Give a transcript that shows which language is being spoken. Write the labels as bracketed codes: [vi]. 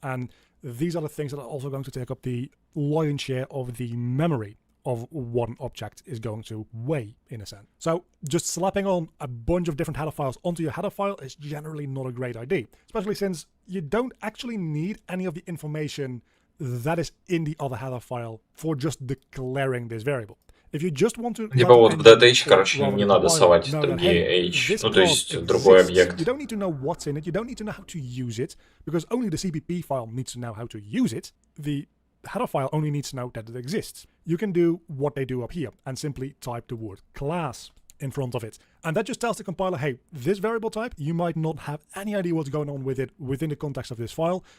[en] And these are the things that are also going to take up the lion's share of the memory of one object is going to weigh, in a sense. So just slapping on a bunch of different header files onto your header file is generally not a great idea, especially since you don't actually need any of the information that is in the other header file for just declaring this variable. If you just want to... [ru] Либо вот в DH, короче, не надо совать другие H, ну то есть другой объект. [en] You don't need to know what's in it, you don't need to know how to use it, because only the CPP file needs to know how to use it. The header file only needs to know that it exists. You can do what they do up here and simply type the word class in front of it. And that just tells the compiler, hey, this variable type, you might not have any idea what's going on with it within the context of this file.